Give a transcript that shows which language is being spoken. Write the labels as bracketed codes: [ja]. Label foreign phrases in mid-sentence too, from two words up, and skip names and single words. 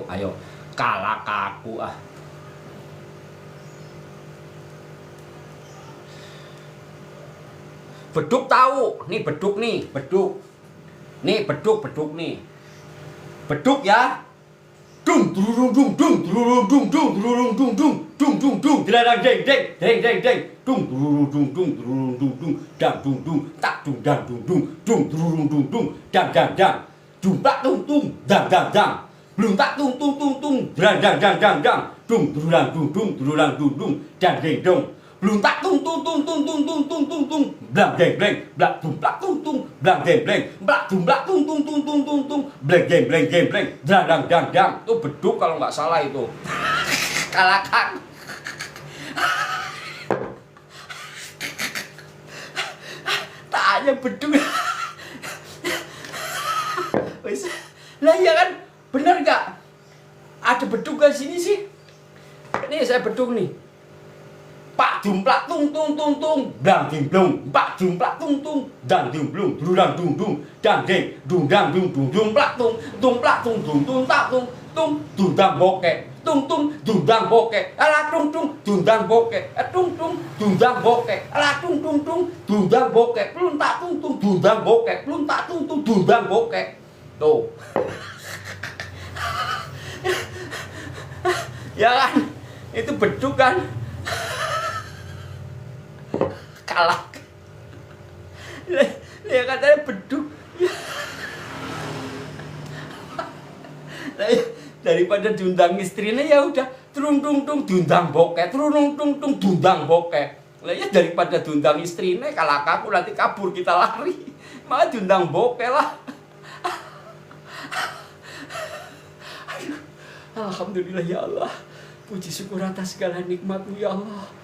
[id] Ayo, kalah kaku ah. Beduk tahu, nih beduk nih, beduk. Nih beduk nih. Beduk ya. Dung dung dung dung dung dung dung dung dung dung dung dung dung dilarang deng deng deng deng deng dung dung dung dung dung dung dung dang dung dung tak dung dang dung dung dung dung dung dung dang dang dang dung tak tung tung dang dang dang belum tak tung tung tung tung dang dang dang dang dang dung durang dung dung durang dung dung dang deng dong belum tak tung tung tung tung tung tung tung tung tung blang deng bleng blak tung blak tung tung blang deng bleng blak tung blak tung tung tung tung tung tung bleng deng bleng deng bleng dang dang dang dang itu beduk kalau nggak salah itu. Kalakan tak hanya beduk. Lah ya kan bener nggak ada beduk di sini sih. Ini saya beduk nih. Pak jumplak tung tung tung tung dang ding blung pak jumplak tung tung dang ding blung durang dung dung dang ding dung dang dung dung jumplak tung plak tung dung tung tak tung dang bokek tung dang bokek ala tung dang bokek tung dang bokek ala tung dang bokek plun tak tung dang bokek plun tak tung dang bokek tuh. Ya kan itu beduk kan. Kalah. Dia katanya beduk. Daripada diundang istrinya ya udah turung tung diundang bokeh, turung tung diundang bokeh. Lah ya daripada diundang istrinya kalah kaku nanti kabur kita lari. Malah diundang bokeh lah. Aduh. [ar] الحمد لله يا الله. [id] Puji syukur atas segala nikmat-Mu [ar] يا الله.